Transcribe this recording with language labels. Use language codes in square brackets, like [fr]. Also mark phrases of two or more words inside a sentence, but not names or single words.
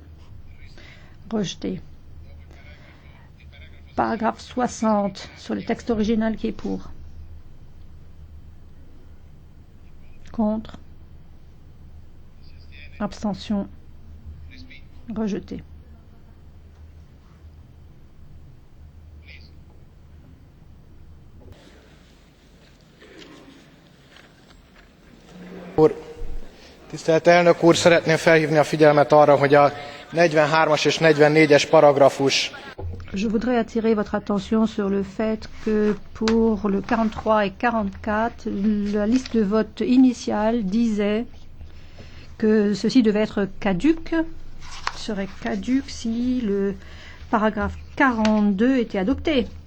[fr] Rejeté. Paragraphe 60, sur le texte original, qui est pour? Contre? Abstention? Rejeté. [hu] Tisztelt elnök úr, szeretném felhívni a figyelmet arra, hogy a 43-as és 44-es paragrafus. [fr] Je voudrais attirer votre attention sur le fait que pour le 43 et 44, la liste de vote initiale disait que ceci devait être caduc, serait caduc si le paragraphe 42 était adopté.